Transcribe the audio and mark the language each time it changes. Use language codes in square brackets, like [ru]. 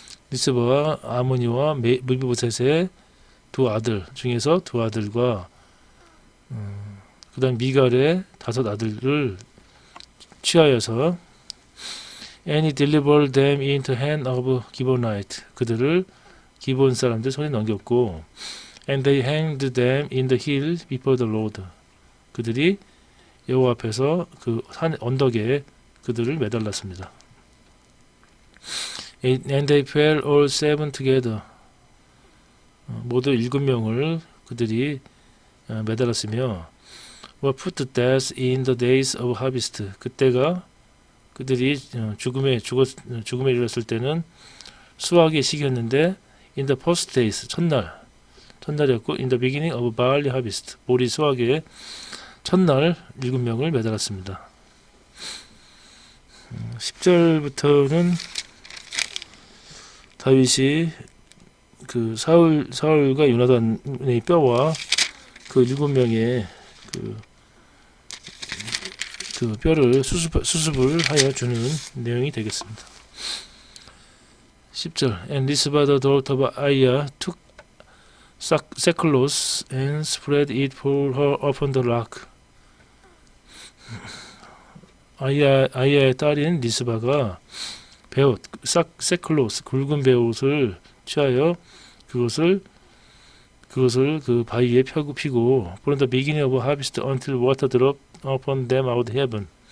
[ko] 리스바와 아모니와 무비보셋의 2 아들 중에서 2 아들과 그 다음 미갈의 5 아들을 취하여서 [en] and he delivered them into hand of Gibeonite. [ko] 그들을 기브온 사람들 손에 넘겼고 [en] and they hanged them in the hill before the Lord. [ko] 그들이 여호와 앞에서 그 산 언덕에 그들을 매달랐습니다. [en] And they fell all 7 together. [ko] 모두 7명을 그들이 매달았으며 [en] were put to death in the days of harvest. [ko] 그때가 그들이 죽음에 이르렀을 때는 수확의 시기였는데 [en] in the first days, [ko] 첫날이었고 [en] in the beginning of barley harvest, [ko] 보리 수확의 첫날 7명을 매달았습니다. 10절부터는 다윗이 그 사울과 요나단의 뼈와 그 7명의 그 뼈를 수습을 하여 주는 내용이 되겠습니다. 10절 [en] And Rizpah the daughter of Aiah took sackcloth and spread it for her upon the rock. [ko] 아이야의 딸인 리스바가 베옷, 사클로스, 굵은 베옷을 취하여 그것을 그 바위에 피고 [en] from the beginning of harvest until water dropped upon them out of heaven.